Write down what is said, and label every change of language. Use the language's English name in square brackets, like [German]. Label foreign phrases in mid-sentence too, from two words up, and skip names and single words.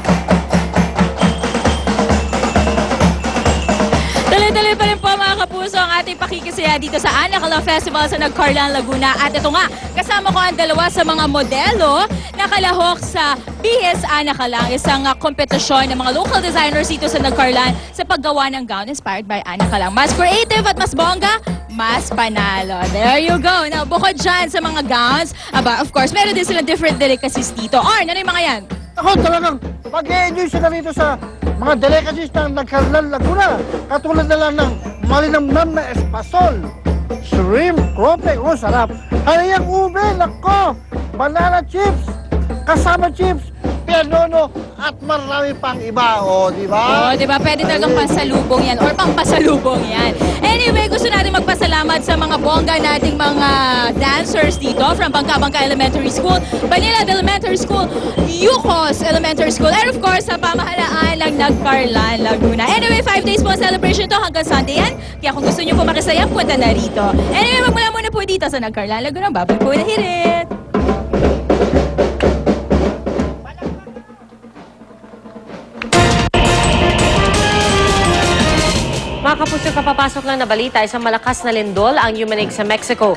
[Filipino] Tuloy-tuloy pa rin po mga kapuso ang ating pakikisaya dito sa Anakala Festival sa Nagcarlan, Laguna. At ito nga, kasama ko ang dalawa sa mga modelo na kalahok sa Bihis Anakala, isang kompetisyon ng mga [English] local designers [Filipino] dito sa Nagcarlan sa paggawa ng gown [English] inspired by Anakala. [Filipino] Mas creative at mas bongga, mas panalo. [English] There you go. Now, [Filipino] bukod dyan sa mga gowns, [English] of course, [Filipino] meron din silang [English] different delicacies [Filipino] dito. Arn, ano yung mga yan? Ako talagang mag-e-enjoy sila rito sa mga delicacies ng Nagcarlan, Laguna. Katulad na lang ng malinamnam na espasol, shrimp, crope, sarap. Hayang ube, nako, [English] banana chips, [Filipino] kasama chips, pianono, at marami pang iba, di ba? Di ba? Pwede talagang pansalubong yan or pampasalubong yan. Anyway, gusto natin magpasalamat sa mga bongga nating mga dancers dito from Bangka-Bangka Elementary School, Banilad Elementary School, Yucos Elementary School, [English] and of course, [Filipino] sa pamahalaan ng Nagcarlan, Laguna. Anyway, 5 days po celebration to hanggang Sunday yan. Kaya kung gusto nyo po makisaya, punta na rito. Anyway, magmula muna po dito sa Nagcarlan, Laguna. Babay po na hirit! Mga kapuso, kapapasok lang na balita, isang malakas na lindol ang yumanig sa Mexico.